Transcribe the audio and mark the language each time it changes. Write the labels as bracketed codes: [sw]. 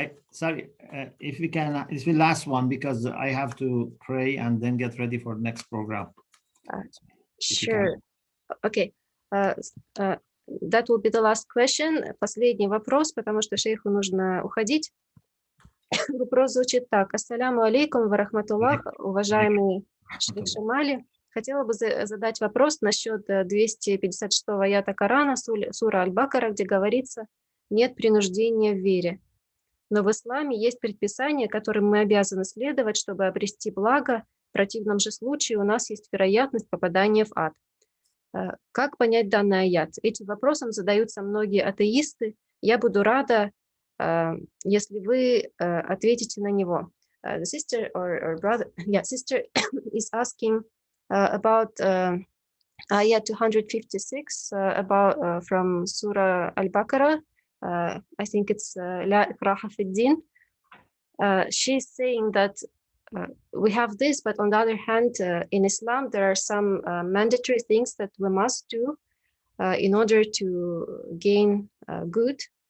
[en] Sorry, if we can, it's the last one because I have to pray and then get ready for the next program. Sure. Okay. That will be the last question. [ru] Последний вопрос, потому что шейху нужно уходить. Вопрос звучит так. Ассаляму алейкум ва рахматуллах, уважаемый шейх Шамали. Хотела бы задать вопрос насчет 256-го аята Корана, сура Аль-Бакара, где говорится «нет принуждения в вере». Но в исламе есть предписания, которым мы обязаны следовать, чтобы обрести благо. В противном же случае у нас есть вероятность попадания в ад. Как понять данный аят? Этим вопросом задаются многие атеисты. Я буду рада, если вы ответите на него. [en] The sister or brother, sister is asking about ayat 256 about from Surah Al-Baqarah. I think it's [ar] La ikraha fi din. [en] She's saying that we have this, but on the other hand, in Islam, there are some mandatory things that we must do in order to gain good.